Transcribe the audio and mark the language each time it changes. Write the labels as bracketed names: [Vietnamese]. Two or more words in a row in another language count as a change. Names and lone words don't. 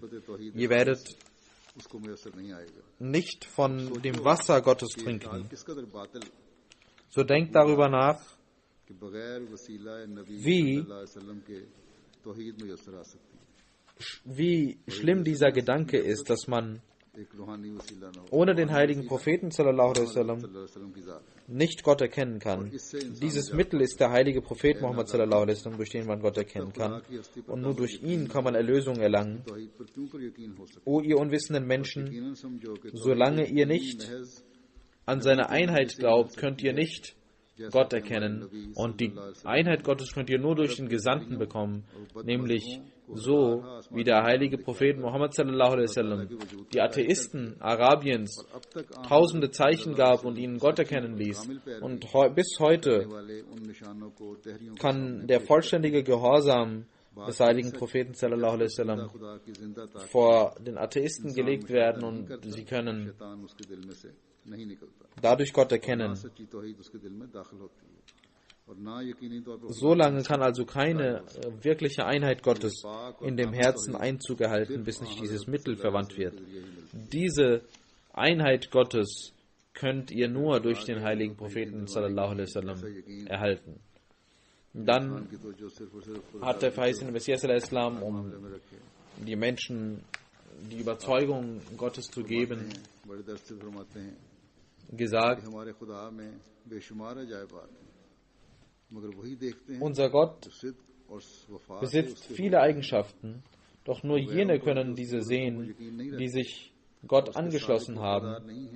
[German] Ihr werdet nicht von dem Wasser Gottes trinken. So denkt darüber nach, wie schlimm dieser Gedanke ist, dass man ohne den heiligen Propheten [Arabic] صلى الله عليه وسلم [German] nicht Gott erkennen kann. Dieses Mittel ist der heilige Prophet Muhammad [Arabic] صلى الله عليه وسلم, [German] durch den man Gott erkennen kann. Und nur durch ihn kann man Erlösung erlangen. O ihr unwissenden Menschen, solange ihr nicht an seine Einheit glaubt, könnt ihr nicht Gott erkennen. Und die Einheit Gottes könnt ihr nur durch den Gesandten bekommen, nämlich so wie der heilige Prophet Muhammad [Arabic] صلى الله عليه وسلم [German] die Atheisten Arabiens tausende Zeichen gab und ihnen Gott erkennen ließ. Und bis heute kann der vollständige Gehorsam des heiligen Propheten [Arabic] صلى الله عليه وسلم [German] vor den Atheisten gelegt werden und sie können dadurch Gott erkennen. Solange kann also keine wirkliche Einheit Gottes in dem Herzen Einzug erhalten, bis nicht dieses Mittel verwandt wird. Diese Einheit Gottes könnt ihr nur durch den heiligen Propheten [Arabic] صلى الله عليه وسلم [German] erhalten. Dann hat der verheißene Messias al-Islam, um die Menschen die Überzeugung Gottes zu geben, gesagt, unser Gott besitzt viele Eigenschaften, doch nur jene können diese sehen, die sich Gott angeschlossen haben.